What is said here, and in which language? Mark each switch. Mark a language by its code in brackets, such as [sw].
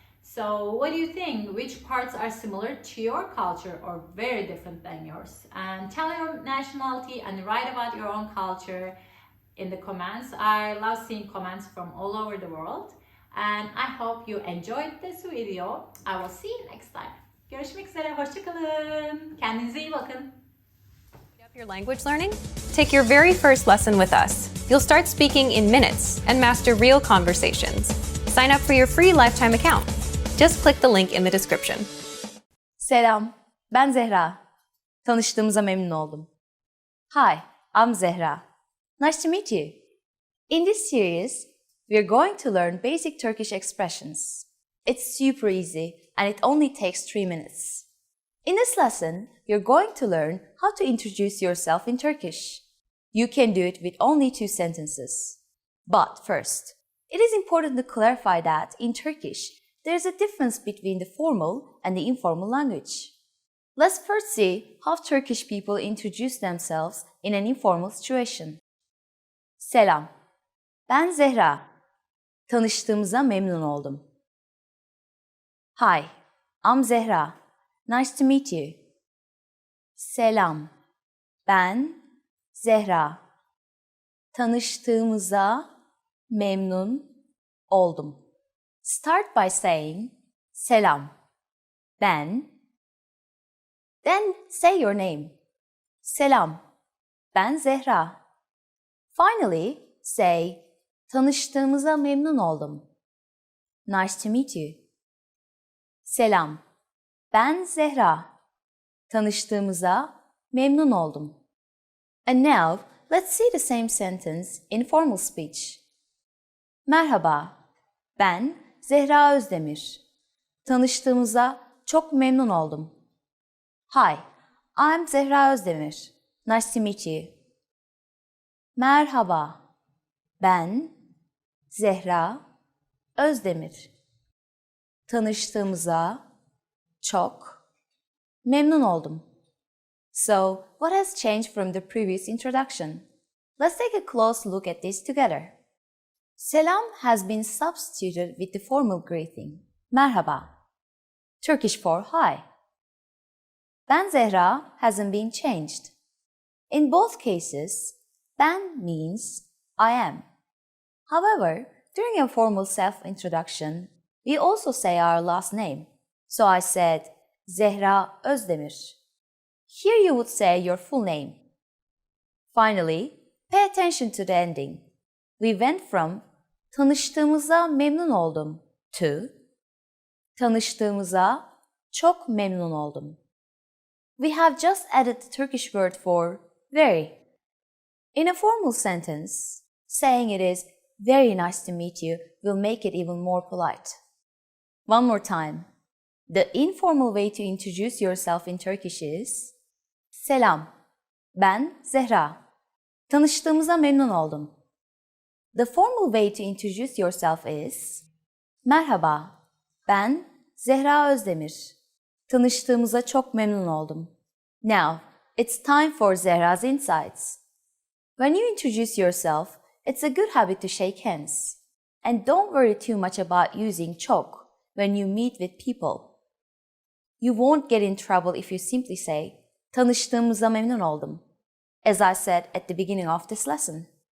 [en] So what do you think? Which parts are similar to your culture or very different than yours? And tell your nationality and write about your own culture in the comments. I love seeing comments from all over the world. And I hope you enjoyed this video. I will see you next time. [tr] Görüşmek üzere, hoşça kalın. Kendinize iyi bakın. [en] Your language learning? Take your very first lesson with us. You'll start speaking in minutes and master real conversations. Sign up for your free lifetime account. Just click the link in the description. [tr] Selam, ben Zehra. Tanıştığımıza memnun oldum. [en] Hi, I'm Zehra. Nice to meet you. In this series, we are going to learn basic Turkish expressions. It's super easy and it only takes 3 minutes. In this lesson, you're going to learn how to introduce yourself in Turkish. You can do it with only 2 sentences. But first, it is important to clarify that in Turkish, there is a difference between the formal and the informal language. Let's first see how Turkish people introduce themselves in an informal situation. [tr] Selam, ben Zehra. Tanıştığımıza memnun oldum. [en] Hi, I'm Zehra. Nice to meet you. [tr] Selam, ben Zehra. Tanıştığımıza memnun oldum. [en] Start by saying selam, ben. Then say your name. [tr] Selam, ben Zehra. [en] Finally, say [tr] tanıştığımıza memnun oldum. [en] Nice to meet you. [tr] Selam, ben Zehra. Tanıştığımıza memnun oldum. [en] And now, let's see the same sentence in formal speech. [tr] Merhaba, ben Zehra Özdemir. Tanıştığımıza çok memnun oldum. [en] Hi, I'm Zehra Özdemir. Nice to meet you. [tr] Merhaba, ben Zehra Özdemir. Tanıştığımıza çok memnun oldum. [en] So, what has changed from the previous introduction? Let's take a close look at this together. Selam has been substituted with the formal greeting, merhaba. Turkish for hi. Ben Zehra hasn't been changed. In both cases, ben means I am. However, during a formal self-introduction, we also say our last name. So I said Zehra Özdemir. Here you would say your full name. Finally, pay attention to the ending. We went from [tr] tanıştığımıza memnun oldum [en] to [tr] tanıştığımıza çok memnun oldum. [en] We have just added the Turkish word for very. In a formal sentence, saying it is very nice to meet you will make it even more polite. One more time. The informal way to introduce yourself in Turkish is [tr] Selam, ben Zehra. Tanıştığımıza memnun oldum. [en] The formal way to introduce yourself is [tr] Merhaba, ben Zehra Özdemir. Tanıştığımıza çok memnun oldum. [en] Now, it's time for Zehra's insights. When you introduce yourself, it's a good habit to shake hands. And don't worry too much about using çok when you meet with people. You won't get in trouble if you simply say, [tr] tanıştığımıza memnun oldum, [en] as I said at the beginning of this lesson.